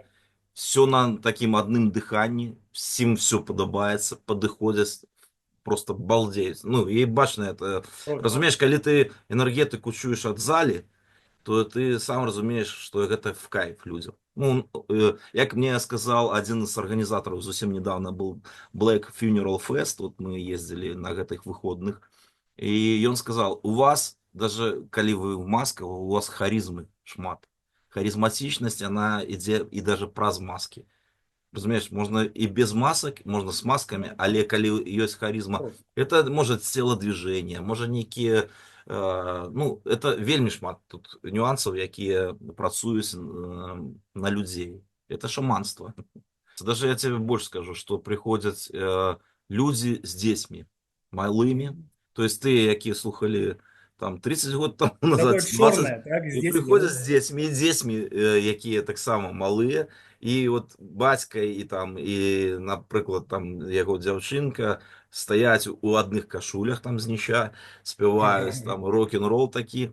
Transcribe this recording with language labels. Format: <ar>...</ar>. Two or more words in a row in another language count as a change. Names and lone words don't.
<be>Все на такім адным дыханні, всім все падабаецца, падыходзяць, просто балдеюць. Ну, і бачна это. Круто. Разумееш, калі ты энергетыку чуеш ад залі, то ты сам разумееш, што гэта</be> <ru>в кайф</ru> <be>людзям.</be> <ru>Ну, як мне сказал один из организаторов, зусім недавно был Black Funeral Fest, вот мы ездили</ru> <be>на гэтых выходных,</be> <ru>и он сказал, у вас, даже калі вы в масках, у вас харизмы шмат. Харизматичность, она ідзе и даже праз маски.</ru> <be>Разумееш,</be> <ru>можно и без масок, можно с масками,</ru> <be>але калі ёсць харизма,</be> <ru>это может телодвижение, может некие, ну, это</ru> <be>вельмі шмат тут нюансаў, якія працуюць на людзей.</be> <ru>Это шаманство. Даже я тебе больше скажу, что приходят люди с детьми малыми, то есть ты,</ru> <be>якія слухали там 30 год тому назад, Такое 20, чорнае, так, з і дзецьмі. приходят з дзецьмі, і дзецьмі, якія таксама малыя, і от бацька і там, і, напрыклад, там яго дзяўчынка стаяць у адных кашулях там з ніща, спяваюць там рок-н-рол такі.</be>